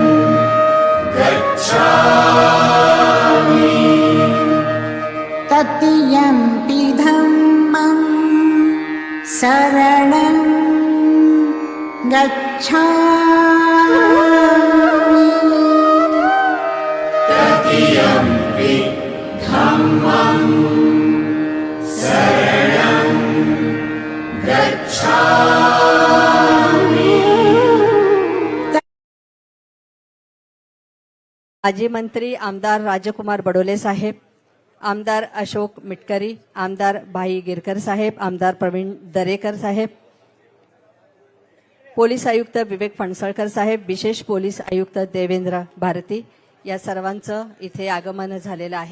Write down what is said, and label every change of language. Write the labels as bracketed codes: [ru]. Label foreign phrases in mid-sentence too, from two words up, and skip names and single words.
[pi] गच्छामि तृतीयंपि धम्मं शरणं गच्छामि तृतीयंपि धम्मं शरणं गच्छामि। [mr] माजी मंत्री आमदार राजकुमार बडोले साहेब, आमदार अशोक मिटकरी, आमदार भाई गिरकर साहेब, आमदार प्रवीण दरेकर साहेब, पोलीस आयुक्त विवेक फणसळकर साहेब, विशेष पोलीस आयुक्त देवेंद्र भारती, या सर्वांचं इथे आगमन झालेलं आहे.